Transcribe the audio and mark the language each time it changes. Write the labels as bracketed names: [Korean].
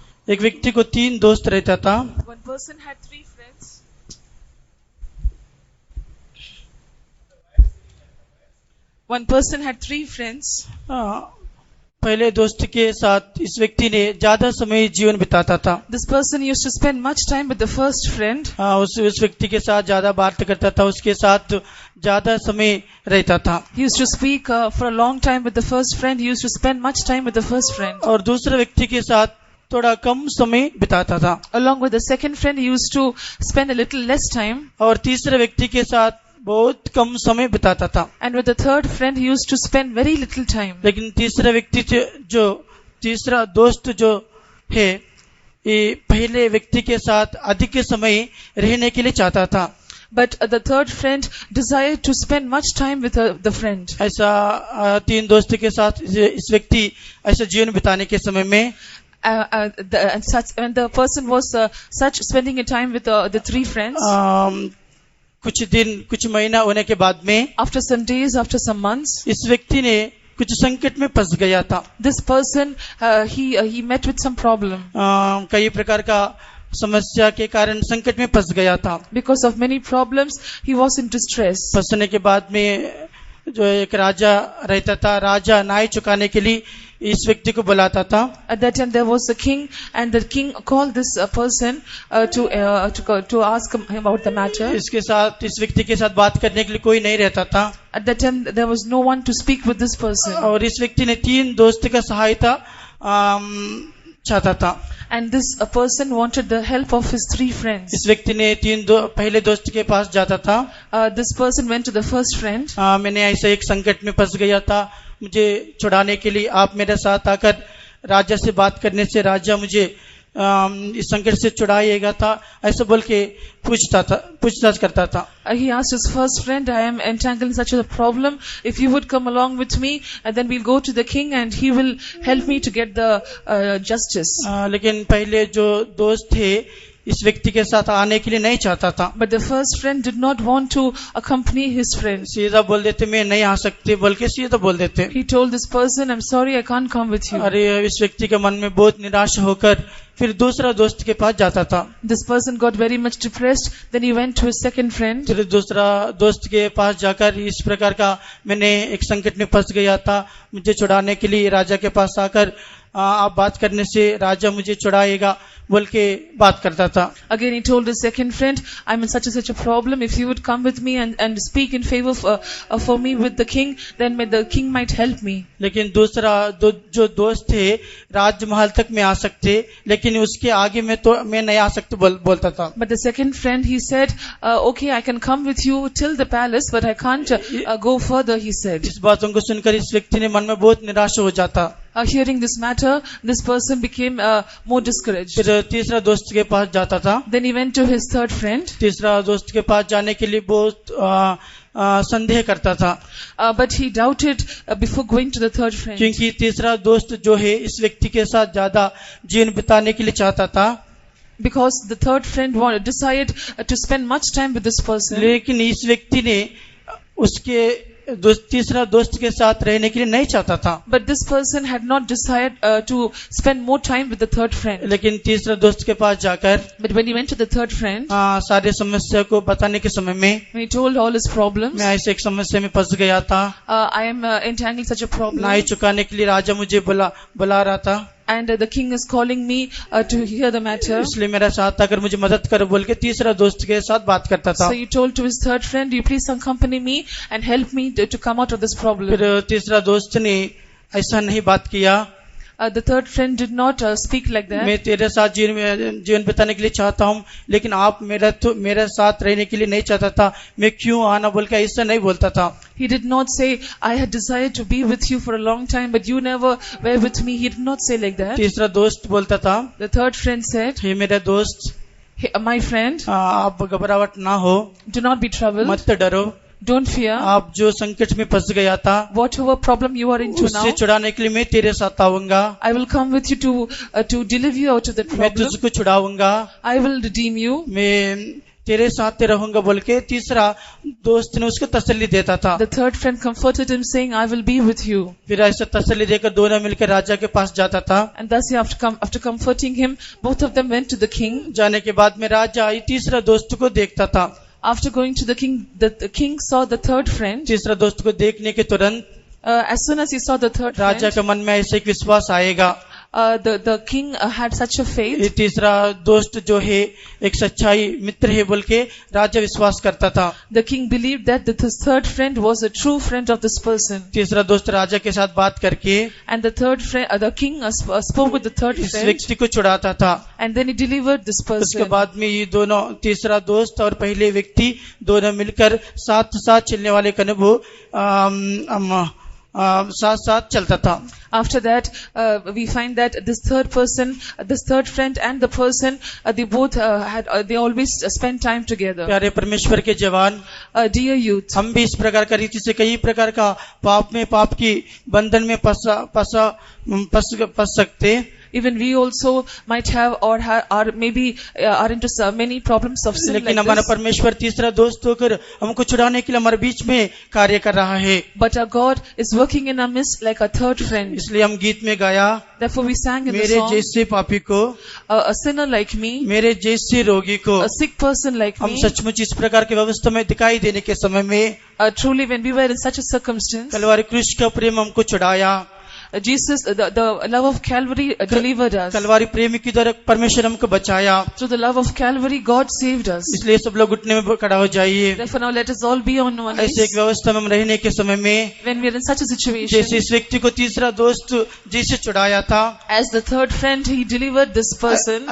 [Hindi] एक व्यक्ति को 3 दोस्त रहता था। [English] One person had 3 friends. One person had 3 friends. [Hindi] पहले दोस्त के साथ इस व्यक्ति ने ज्यादा समय जीवन बिताता था। [English] This person used to spend much time with the first friend. [Hindi] उस व्यक्ति के साथ ज्यादा बात करता था, उसके साथ ज्यादा समय रहता था। [English] He used to speak for a long time with the first friend. He used to spend much time with the first friend. [Hindi] और दूसरे व्यक्ति के साथ थोड़ा कम समय बिताता था। [English] Along with the second friend, he used to spend a little less time. [Hindi] और तीसरे व्यक्ति के साथ बहुत कम समय बिताता था। [English] And with the third friend, he used to spend very little time. [Hindi] लेकिन तीसरा व्यक्ति जो तीसरा दोस्त जो है, ये पहले व्यक्ति के साथ अधिक समय रहने के लिए चाहता था। [English] But the third friend desired to spend much time with the friend. [Hindi] ऐसा 3 दोस्त के साथ इस व्यक्ति ऐसा जीवन बिताने के समय में [English] And the person was such spending a time with the 3 friends. [Hindi] कुछ दिन, कुछ महीना होने के बाद में, [English] After some days, after some months, [Hindi] इस व्यक्ति ने कुछ संकट में फंस गया था। [English] this person he met with some problem. [Hindi] कई प्रकार का समस्या के कारण संकट में फंस गया था। [English] Because of many problems, he was in distress. [Hindi] फंसने के बाद में जो एक राजा रहता था, राजा न्याय चुकाने के लिए इस व्यक्ति को बुलाता था। [English] At that time there was a king, and the king called this person to ask him about the matter. [Hindi] इसके साथ, इस व्यक्ति के साथ बात करने के लिए कोई नहीं रहता था। [English] At that time there was no one to speak with this person. [Hindi] और इस व्यक्ति ने 3 दोस्त का सहायता चाहता था। [English] And this person wanted the help of his 3 friends. [Hindi] इस व्यक्ति ने पहले दोस्त के पास जाता था। [English] This person went to the first friend. [Hindi] मैंने ऐसे एक संकट में फंस गया था, मुझे छुड़ाने के लिए आप मेरे साथ आकर राजा से बात करने से राजा मुझे इस संकट से छुड़ाएगा था, ऐसा बोल के पूछताछ करता था। [English] He asked his first friend, I am entangled in such a problem. If you would come along with me, and then we'll go to the king and he will help me to get the justice. [Hindi] लेकिन पहले जो दोस्त थे इस व्यक्ति के साथ आने के लिए नहीं चाहता था। [English] But the first friend did not want to accompany his friend. [Hindi] सीधा बोल देते मैं नहीं आ सकते, बोल के सीधा बोल देते। [English] He told this person, I'm sorry, I can't come with you. [Hindi] अरे इस व्यक्ति के मन में बहुत निराश होकर फिर दूसरा दोस्त के पास जाता था। [English] This person got very much depressed. Then he went to his second friend. [Hindi] फिर दूसरा दोस्त के पास जाकर इस प्रकार का मैंने एक संकट में फंस गया था, मुझे छुड़ाने के लिए राजा के पास आकर आप बात करने से राजा मुझे छुड़ाएगा बोल के बात करता था। [English] Again he told his second friend, I'm in such a problem. If you would come with me and speak in favor for me with the king, then the king might help me. [Hindi] लेकिन दूसरा जो दोस्त थे राजमहल तक में आ सकते, लेकिन उसके आगे मैं नहीं आ सकता बोलता था। [English] But the second friend, he said, okay, I can come with you till the palace, but I can't go further, he said. [Hindi] इस बातों को सुनकर इस व्यक्ति ने मन में बहुत निराश हो जाता। [English] Hearing this matter, this person became more discouraged. [Hindi] फिर तीसरा दोस्त के पास जाता था। [English] Then he went to his third friend. [Hindi] तीसरा दोस्त के पास जाने के लिए बहुत संदेह करता था। [English] But he doubted before going to the third friend. [Hindi] क्योंकि तीसरा दोस्त जो है इस व्यक्ति के साथ ज्यादा जीवन बिताने के लिए चाहता था। [English] Because the third friend desired to spend much time with this person. [Hindi] लेकिन इस व्यक्ति ने उसके तीसरा दोस्त के साथ रहने के लिए नहीं चाहता था। [English] But this person had not desired to spend more time with the third friend. [Hindi] लेकिन तीसरा दोस्त के पास जाकर [English] But when he went to the third friend, [Hindi] सारे समस्या को बताने के समय में [English] when he told all his problems, [Hindi] मैं ऐसे एक समस्या में फंस गया था। [English] I am entangling such a problem. [Hindi] नाई चुकाने के लिए राजा मुझे बुला रहा था। [English] And the king is calling me to hear the matter. [Hindi] इसलिए मेरा साथ आकर मुझे मदद कर बोल के तीसरा दोस्त के साथ बात करता था। [English] So he told to his third friend, you please accompany me and help me to come out of this problem. [Hindi] फिर तीसरा दोस्त ने ऐसा नहीं बात किया। [English] The third friend did not speak like that. [Hindi] मैं तेरे साथ जीवन बिताने के लिए चाहता हूँ, लेकिन आप मेरे साथ रहने के लिए नहीं चाहता था, मैं क्यों आना बोल के ऐसा नहीं बोलता था। [English] He did not say, I had desired to be with you for a long time, but you never were with me. He did not say like that. [Hindi] तीसरा दोस्त बोलता था, [English] The third friend said, [Hindi] हे मेरे दोस्त, [English] hey, my friend, [Hindi] आप घबराहट ना हो, [English] do not be troubled. [Hindi] मत डरो, [English] Don't fear. [Hindi] आप जो संकट में फंस गया था [English] Whatever problem you are into [Hindi] उससे [English] now, [Hindi] छुड़ाने के लिए मैं तेरे साथ आऊंगा। [English] I will come with you to deliver you out of that [Hindi] मैं [English] problem. [Hindi] तुझको छुड़ाऊंगा, [English] I will redeem you. [Hindi] मैं तेरे साथ रहूंगा बोल के तीसरा दोस्त ने उसको तसल्ली देता था। [English] The third friend comforted him, saying, I will be with you. [Hindi] फिर ऐसा तसल्ली देकर दोनों मिलकर राजा के पास जाता था। [English] And thus, after comforting him, both of them went to the king. [Hindi] जाने के बाद में राजा तीसरा दोस्त को देखता था। [English] After going to the king, the king saw the third friend. [Hindi] तीसरा दोस्त को देखने के तुरंत [English] As soon as he saw the third [Hindi] Raja [English] friend, [Hindi] के मन में ऐसे एक विश्वास आएगा। [English] the king had such a [Hindi] ये [English] faith. [Hindi] तीसरा दोस्त जो है एक सच्चाई मित्र है बोल के राजा विश्वास करता था। [English] The king believed that the third friend was a true friend of this person. [Hindi] तीसरा दोस्त राजा के साथ बात करके [English] And the third friend, the king spoke with the third [Hindi] इस [English] friend, [Hindi] व्यक्ति को छुड़ाता था। [English] and then he delivered this [Hindi] उसके [English] person. [Hindi] बाद में ये दोनों तीसरा दोस्त और पहले व्यक्ति दोनों मिलकर साथ साथ चलने वाले का अनुभव साथ साथ चलता था। [English] After that, we find that this third person, this third friend and the person, they both they always spend time together. [Hindi] प्यारे परमेश्वर के जवान, [English] Dear youth, [Hindi] हम भी इस प्रकार का रीति से कई प्रकार का पाप की बंधन में फंस सकते। [English] even we also might have or maybe are into so many problems of sin [Hindi] लेकिन [English] like [Hindi] हमारा [English] this. [Hindi] परमेश्वर तीसरा दोस्त होकर हमको छुड़ाने के लिए हमारे बीच में कार्य कर रहा है। [English] But our God is working in our midst like a third friend. [Hindi] इसलिए हम गीत में गाया, [English] Therefore we sang in the [Hindi] मेरे [English] song, [Hindi] जैसे पापी को, [English] a sinner like me, [Hindi] मेरे जैसे रोगी को। [English] a sick person like [Hindi] हम [English] me. [Hindi] सचमुच इस प्रकार की व्यवस्था में दिखाई देने के समय में [English] Truly when we were in such a circumstance, [Hindi] Kalwari क्रूस का प्रेम हमको छुड़ाया। [English] Jesus, the love of Calvary delivered us. [Hindi] Kalwari प्रेम की द्वारा परमेश्वर हमको बचाया। [English] Through the love of Calvary, God saved us. [Hindi] इसलिए सब लोग घुटने में खड़ा हो जाइए। [English] Therefore now let us all be on one [Hindi] ऐसे एक [English] knees. [Hindi] व्यवस्था में हम रहने के समय में [English] When we are in such a situation, [Hindi] जैसे इस व्यक्ति को तीसरा दोस्त जिसे छुड़ाया था, [English] as the third friend, he delivered this person.